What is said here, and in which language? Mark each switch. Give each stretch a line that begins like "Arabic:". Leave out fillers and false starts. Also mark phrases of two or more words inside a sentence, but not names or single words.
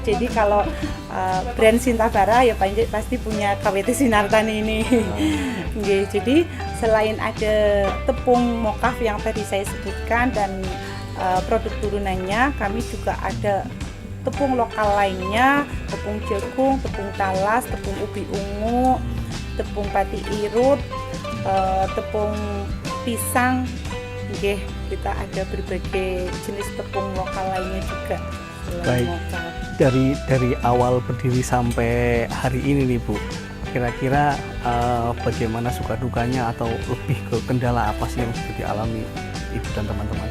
Indonesian: Jadi kalau brand Sintabara ya pasti punya KWT Sinar Tani ini. Nggih, jadi selain ada tepung mokaf yang tadi saya sebutkan dan produk turunannya, kami juga ada tepung lokal lainnya, tepung jagung, tepung talas, tepung ubi ungu, tepung pati irut, tepung pisang. Nggih, kita ada berbagai jenis tepung lokal lainnya juga. Baik. Dari awal berdiri sampai hari ini nih Bu, kira-kira bagaimana suka dukanya atau lebih ke kendala apa sih yang sudah dialami Ibu dan teman-teman?